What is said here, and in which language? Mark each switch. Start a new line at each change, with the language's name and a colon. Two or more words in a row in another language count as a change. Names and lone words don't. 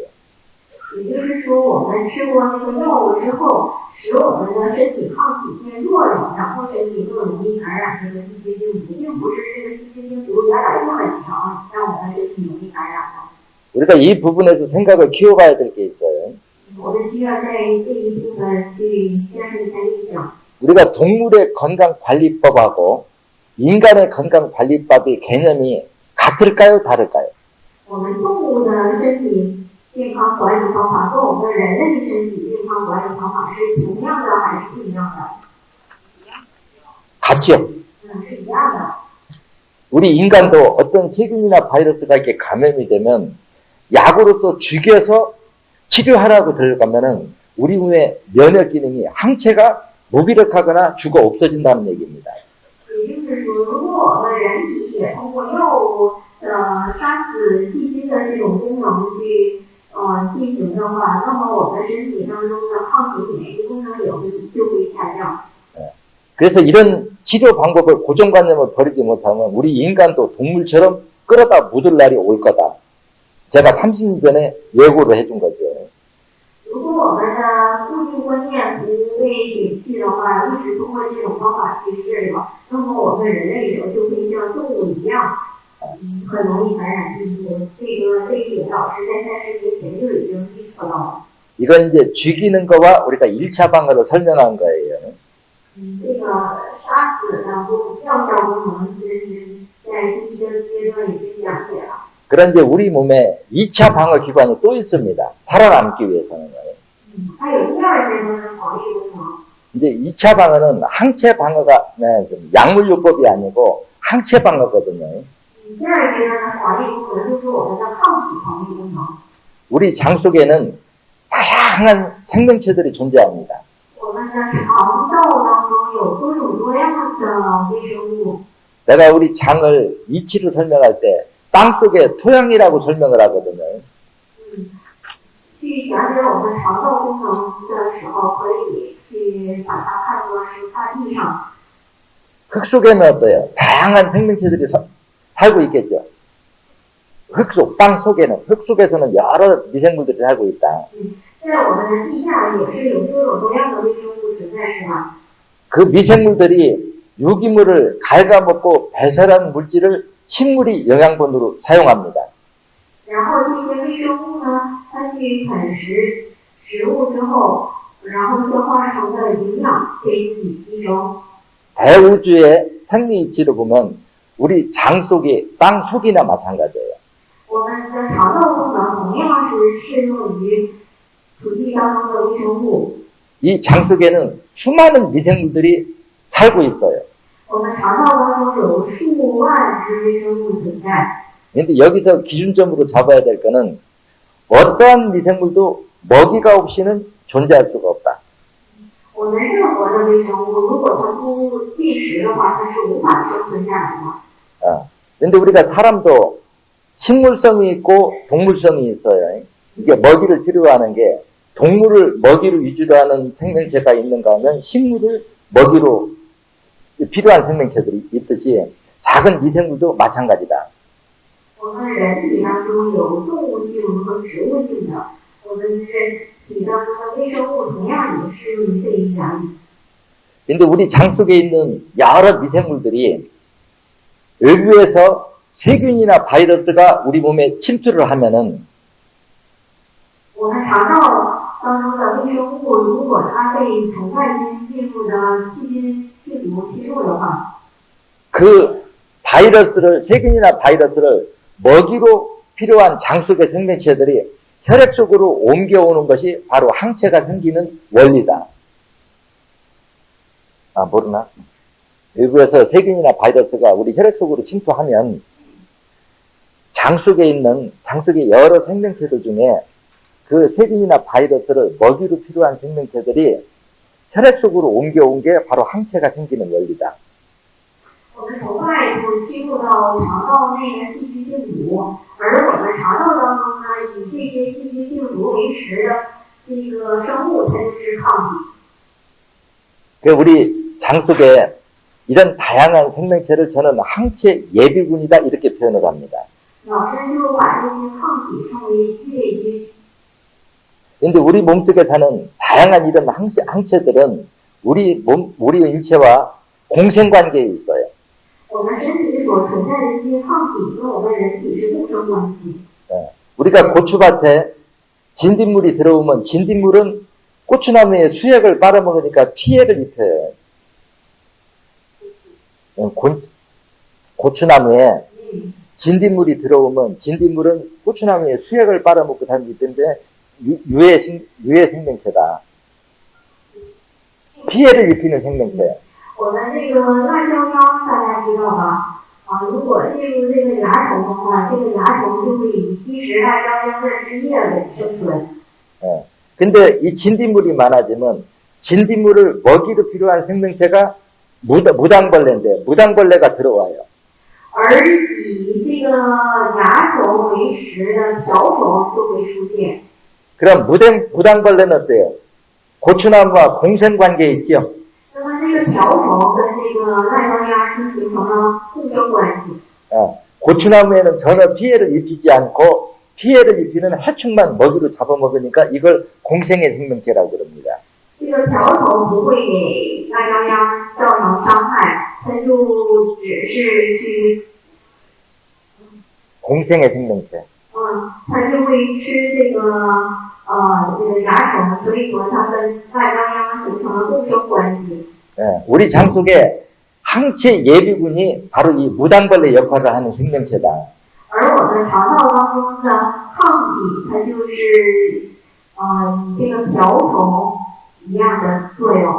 Chinese: 也就是说，我们吃过那个药之后，使我们的身体抗体变弱了，然后身体更容易感染这个细菌病毒，并不是这个细菌病毒原来就很强，让我们身体容易感染的。
Korean: 우리가 이 부분에서 생각을 키워봐야 될 게 있어요.
Chinese: 我们需要在这一部分去建设一下印象。
Korean: 우리가 동물의 건강관리법하고 인간의 건강관리법의 개념이 같을까요? 다를까요?
Chinese: 我们动物的身体健康管理方法和我们人类身体健康管理方法是同样的还是不一样的？
Korean: 같이요.
Chinese: 是一样的。
Korean: 우리 인간도 어떤 세균이나 바이러스가 이렇게 감염이 되면 약으로서 죽여서 치료하라고 들어가면은 우리 몸의 면역 기능이 항체가 무기력하거나 죽어 없어진다는 얘기입니다.
Chinese: 也就是说，如果我们人体也通过药物杀死细菌的这种功能去进行的话，那么我们身体当中的抗体免疫功能就会下降。
Korean: 그래서 이런 치료 방법을 고정관념을 버리지 못하면 우리 인간도 동물처럼 끌어다 묻을 날이 올 거다. 제가 30년 전에 예고를 해준 거죠.
Chinese: 如果我们的固定观念不被摒弃的话，一直通过这种方法去治疗，那么我们人类就会像动物一样，很容易感染病毒。这一点老师在30年前就已经预测到了。
Korean: 이건 이제 죽이는 거와 우리가 1차 방어로 설명한 거예요.
Chinese: 这个杀死的药效功能是在第一个阶段已经讲解了。
Korean: 그런 이제 우리 몸에 2차 방어 기관이 또 있습니다. 살아남기 위해서는.
Chinese: 还有第二阶段的防御功能。
Korean: 이제 2차 방어는 항체 방어가 좀 약물요법이 아니고 항체 방어거든요.
Chinese: 第二阶段的防御功能就是我们的抗体防御功能。
Korean: 우리 장 속에는 다양한 생명체들이 존재합니다.
Chinese: 我们的肠道当中有多种多样的微生物。
Korean: 내가 우리 장을 이치로 설명할 때 땅속의 토양이라고 설명을 하거든요.
Chinese: 去讲解我们肠道功能的时候，可以去把它看作是大地上。
Korean: 흙 속에는 어때요? 다양한 생명체들이 살고 있겠죠. 땅 속에는, 흙 속에서는 여러 미생물들이 살고 있다.
Chinese: 在我们的地下也是有多种多样的微生物存在，是吧？
Korean: 그 미생물들이 유기물을 갉아먹고 배설한 물질을 식물이 영양분으로 사용합니다.
Chinese: 然后这些微生物呢，它去啃食物之后，然后消化成的营养被自己吸收。
Korean: 대우주의 생리이치로 보면 우리 장 속이 땅 속이나 마찬가지예요.
Chinese: 我们的肠道功能同样是适用于土地当中的微生物。
Korean: 이 장 속에는 수많은 미생물들이 살고 있어요.
Chinese: 我们肠道当中有数万只微生物存在。
Korean: 그런데 여기서 기준점으로 잡아야 될 거는 어떠한 미생물도 먹이가 없이는 존재할 수가 없다.
Chinese: 我们任何的微生物，如果它不进食的话，它是无法生存下来的。
Korean: 근데 우리가 사람도 식물성이 있고 동물성이 있어요. 이게 먹이를 필요로 하는 게 동물을 먹이로 위주로 하는 생명체가 있는가 하면 식물을 먹이로 필요한 생명체들이 있듯이 작은 미생물도 마찬가지다.
Chinese: 我们人体当中有动物性和植物性的，我们人体当中的微生物同样也适用于这一原理。
Korean: 근데 우리 장 속에 있는 여러 미생물들이 외부에서 세균이나 바이러스가 우리 몸에 침투를 하면은
Chinese: 我们肠道当中的微生物，如果它被从外界进入的细菌、病毒吸入的话，
Korean: 그 바이러스를 세균이나 바이러스를 먹이로 필요한 장 속의 생명체들이 혈액 속으로 옮겨오는 것이 바로 항체가 생기는 원리다. 아, 모르나? 외부에서 세균이나 바이러스가 우리 혈액 속으로 침투하면 장 속에 있는, 장 속의 여러 생명체들 중에 그 세균이나 바이러스를 먹이로 필요한 생명체들이 혈액 속으로 옮겨온 게 바로 항체가 생기는 원리다.
Chinese: 我们从外部吸入到肠道内的细菌病毒，而我们肠道当中呢，以这些细菌病毒为食的这个生物，它就是抗体。
Korean: 그 우리 장 속에 이런 다양한 생명체를 저는 항체 예비군이다 이렇게 표현을 합니다.
Chinese: 老师就把这些抗体称为越菌。
Korean: 근데 우리 몸속에 사는 다양한 이런 항체들은 우리 인체와 공생관계에 있어요.
Chinese: 我们身体所存在的这些抗体跟我们人体是共生关系。
Korean: 우리가 고추밭에 진딧물이 들어오면 진딧물은 고추나무의 수액을 빨아먹으니까 피해를 입혀요. 고추나무에 진딧물이 들어오면 진딧물은 고추나무의 수액을 빨아먹고 다니기 때문에 유해 생명체다. 피해를 입히는 생명체.
Chinese: 我们这个辣椒秧大家知道吧？如果进入这个蚜虫的话，这个蚜虫就会以吸食辣椒秧的汁液为生存。
Korean: 근데 이 진딧물이 많아지면 진딧물을 먹이로 필요한 생명체가 무당벌레인데 무당벌레가 들어와요.
Chinese: 而以这个蚜虫为食的瓢虫就会出现。
Korean: 그럼 무당벌레는 어때요? 고추나무와 공생관계에 있죠?
Chinese: 那么这个瓢虫跟这个辣椒秧是形成了共生关系。
Korean: 고추나무에는 전혀 피해를 입히지 않고 피해를 입히는 해충만 먹이로 잡아먹으니까 이걸 공생의 생명체라고 그럽니다.
Chinese: 这个瓢虫不会给辣椒秧造成伤害，它就只是去
Korean: 공생의 생명체.
Chinese: 它就会吃这个蚜虫，所以说它跟辣椒秧形成了共生关系。
Korean: 우리 장 속에 항체 예비군이 바로 이 무당벌레 역할을 하는 생명체다.
Chinese: 而我们肠道当中的抗体，它就是以这个瓢虫一样的作用。